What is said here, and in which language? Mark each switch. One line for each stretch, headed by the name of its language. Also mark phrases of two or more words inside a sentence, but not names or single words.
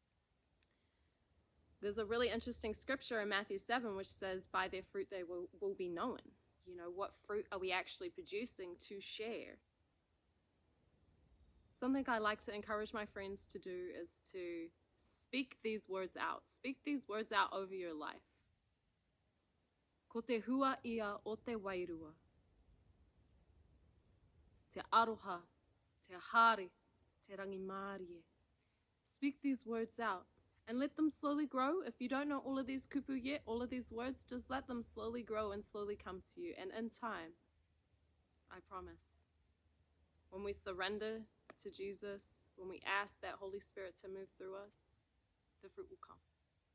English: There's a really interesting scripture in Matthew 7 which says, by their fruit they will be known. You know, what fruit are we actually producing to share? Something I like to encourage my friends to do is to speak these words out. Speak these words out over your life.
Māori: Ko te hua ia o te wairua. Te aroha, te hare, te Te rangi Māori e.
English: Speak these words out and let them slowly grow. If you don't know all of these kupu yet, all of these words, just let them slowly grow and slowly come to you. And in time, I promise, when we surrender to Jesus, when we ask that Holy Spirit to move through us, the fruit will come.